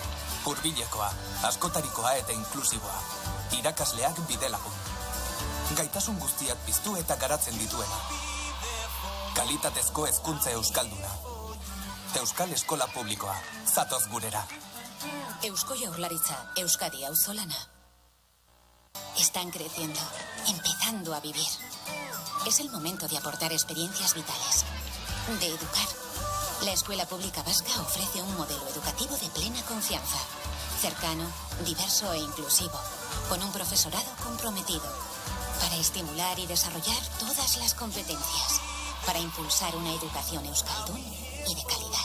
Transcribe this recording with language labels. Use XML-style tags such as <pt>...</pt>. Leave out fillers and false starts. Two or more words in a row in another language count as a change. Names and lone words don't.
<eu>Hurbilekoa, askotarikoa eta inklusiboa. Irakasleak bidelagun. Gaitasun guztiak piztu eta garatzen dituena. Kalitatezko hezkuntza euskalduna. Euskal Eskola Publikoa, zatoz gurera. Eusko Jaurlaritza, Euskadi auzolana.</eu> <es>Están creciendo, empezando a vivir. Es el momento de aportar experiencias vitales, de educar. La Escuela Pública Vasca ofrece un modelo educativo de plena confianza, cercano, diverso e inclusivo, con un profesorado comprometido, para estimular y desarrollar todas las competencias, para impulsar una educación euskaldun y de calidad.</es>